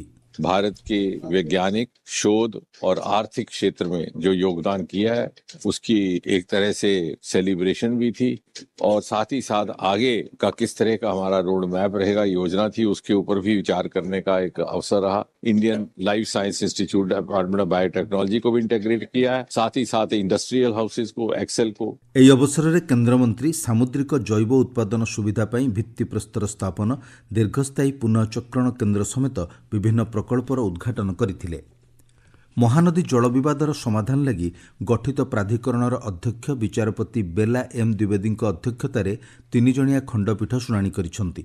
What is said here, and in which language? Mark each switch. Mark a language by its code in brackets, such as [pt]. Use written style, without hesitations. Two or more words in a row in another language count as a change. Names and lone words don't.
[hi] भारत के वैज्ञानिक शोध और आर्थिक क्षेत्र में जो योगदान किया है उसकी एक तरह से सेलिब्रेशन भी थी और साथ ही साथ आगे का किस तरह का हमारा [en] road map [hi] रहेगा, योजना थी, उसके ऊपर भी विचार करने का एक अवसर रहा। इंडियन लाइफ साइंस इंस्टीट्यूट डिपार्टमेंट ऑफ बायोटेक्नोलॉजी को भी इंटीग्रेट किया है, साथ ही साथ [en] industrial houses [hi] को, एक्सेल को। [or] ଏହି ଅବସରରେ କେନ୍ଦ୍ରମନ୍ତ୍ରୀ ସାମୁଦ୍ରିକ ଜୈବ ଉତ୍ପାଦନ ସୁବିଧା ପାଇଁ ଭିତ୍ତିପ୍ରସ୍ତର ସ୍ଥାପନ, ଦୀର୍ଘସ୍ଥାୟୀ ପୁନଃଚକ୍ରଣ କେନ୍ଦ୍ର ସମେତ ବିଭିନ୍ନ ପ୍ରକଳ୍ପର ଉଦ୍ଘାଟନ କରିଥିଲେ। ମହାନଦୀ ଜଳ ବିବାଦର ସମାଧାନ ଲାଗି ଗଠିତ ପ୍ରାଧିକରଣର ଅଧ୍ୟକ୍ଷ ବିଚାରପତି ବେଲା ଏମ୍ ଦ୍ୱିବେଦୀଙ୍କ ଅଧ୍ୟକ୍ଷତାରେ 3 ଜଣିଆ ଖଣ୍ଡପୀଠ ଶୁଣାଣି କରିଛନ୍ତି।